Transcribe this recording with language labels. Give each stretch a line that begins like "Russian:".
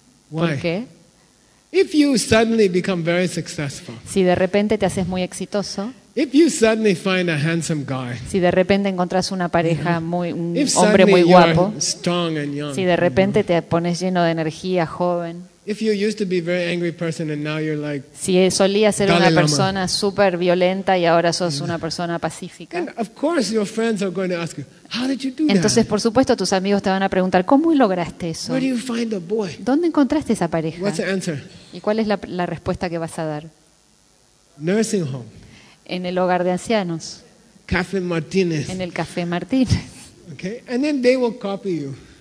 Spanish: ¿Por qué?
English: If you suddenly become very successful,
Spanish: si de repente te haces muy exitoso,
English: if you suddenly find a handsome guy,
Spanish: si de repente encontrás una pareja muy un hombre muy guapo,
English: strong and young,
Spanish: si de repente te pones lleno de energía, joven.
English: If you used to be a very angry person and now you're like
Spanish: si solía ser una persona super violenta y ahora sos una persona pacífica.
English: And of course your friends are going to ask you, how did you do that?
Spanish: Entonces por supuesto tus amigos te van a preguntar ¿cómo lograste eso?
English: Where do you find the boy?
Spanish: ¿Dónde encontraste esa pareja?
English: What's the answer?
Spanish: ¿Y cuál es la respuesta que vas a dar?
English: Nursing home.
Spanish: En el hogar de ancianos.
English: Café Martínez.
Spanish: En el Café Martínez.
English: Okay? And then they will copy you.